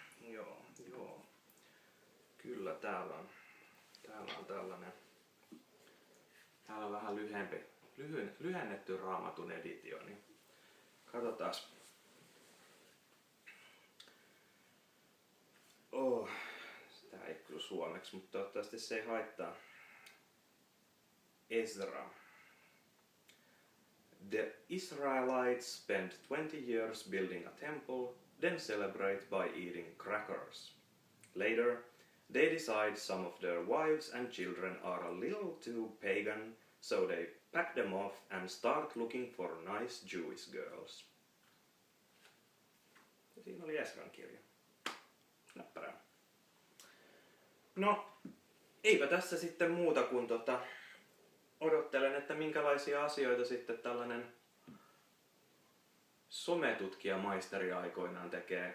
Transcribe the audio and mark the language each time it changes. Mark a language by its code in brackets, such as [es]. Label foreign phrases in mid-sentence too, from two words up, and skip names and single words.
[fi] Kyllä täällä on tällainen. Täällä on vähän lyhennetty raamatun editio, niin katsotaas. Sitä ei kyllä suomeksi, mutta toivottavasti se ei haittaa. Ezra. [en] The Israelites spent 20 years building a temple, then celebrate by eating crackers. Later, they decide some of their wives and children are a little too pagan, so they pack them off and start looking for nice Jewish girls. [fi] Ja siinä oli Esran kirja. Näppärää. No, eipä tässä sitten muuta kuin odottelen, että minkälaisia asioita sitten tällainen sometutkijamaisteri aikoinaan tekee.